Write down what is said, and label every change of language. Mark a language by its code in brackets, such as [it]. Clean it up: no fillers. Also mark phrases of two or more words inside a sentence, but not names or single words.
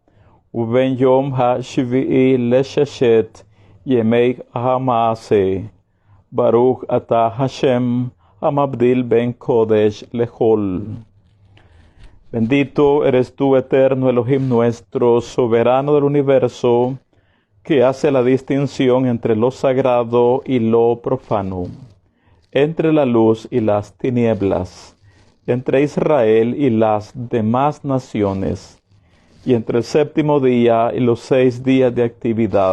[he] ובין יום השביעי לששת ימי המעשה ברוך אתה השם המבדיל בין קודש לחול. [es] Bendito eres tú, eterno Elohim nuestro, soberano del universo, que hace la distinción entre lo sagrado y lo profano, entre la luz y las tinieblas, entre Israel y las demás naciones, y entre el séptimo día y los 6 días de actividad.